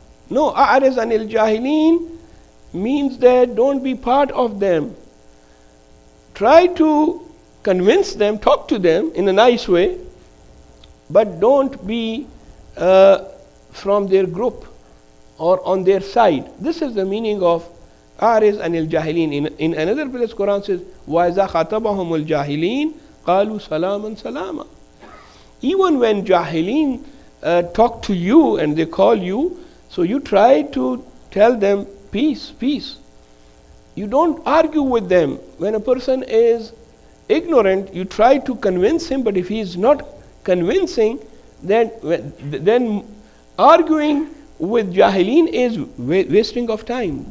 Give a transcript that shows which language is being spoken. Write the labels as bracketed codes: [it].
[en] No, A'riz anil Jahilin means that don't be part of them. Try to convince them, talk to them in a nice way, but don't be from their group or on their side. This is the meaning of A'riz anil Jahilin. In another place, Quran says, [ar] وَإِذَا خَاطَبَهُمُ الْجَاهِلِينَ قَالُوا سَلَامًا سَلَامًا. [en] Even when Jahilin talk to you and they call you, so you try to tell them peace, peace. You don't argue with them. When a person is ignorant, you try to convince him, but if he is not convincing, then arguing with Jahilin is wasting of time.